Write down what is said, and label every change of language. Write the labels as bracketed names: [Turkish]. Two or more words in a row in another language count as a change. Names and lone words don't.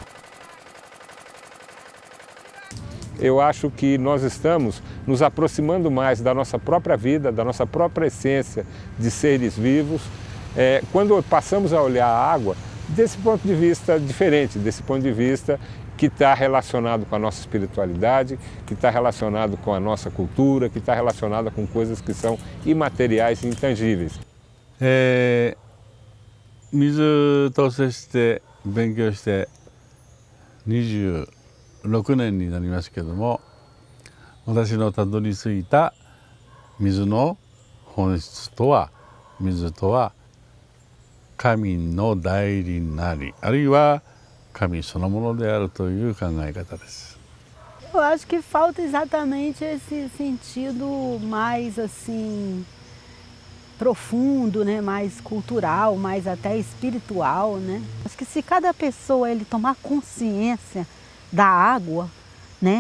[Portuguese] Eu acho que nós estamos nos aproximando mais da nossa própria vida, da nossa própria essência de seres vivos, quando passamos a olhar a água desse ponto de vista diferente, desse ponto de vista que está relacionado com a nossa espiritualidade, que está relacionado com a nossa cultura, que está relacionado com coisas que são imateriais e intangíveis. [Japanese] 水と接して勉強して26年になりますけども、私のたどり着いた水の本質とは、水とは神の代理なり、あるいは神そのものであるという考え方です。 [Portuguese] Eu acho que falta exatamente esse sentido mais assim profundo, né, mais cultural, mais até espiritual, né? Acho que se cada pessoa ele tomar consciência da água, né?